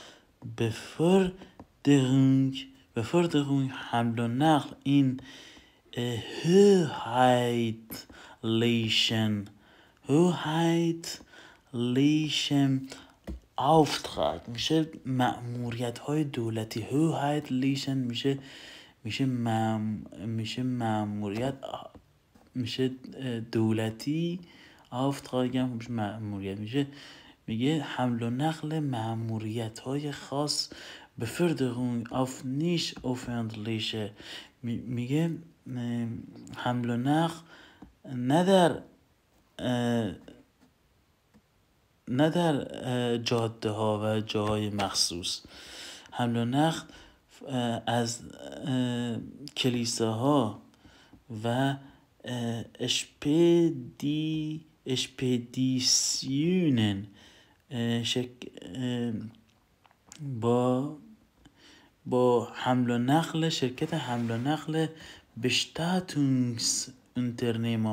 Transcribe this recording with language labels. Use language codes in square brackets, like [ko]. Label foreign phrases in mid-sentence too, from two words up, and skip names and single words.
[fa] Beförderung حمل و نقل این [de] hoheitlichen Auftrag [fa] میشه مأموریت های دولتی. hoheitlichen میشه مأموریت، میشه دولتی. Auftrag هم میشه مأموریت. میگه حمل و نقل مأموریت های خاص [de] Beförderung auf nicht öffentliche. [fa] میگه حمل و نقل نه در جاده ها و جاهای مخصوص. حمل و نقل از کلیساها و اشپدیسیونن با حمل و نقل شرکت حمل و نقل Bestattungsunternehmer.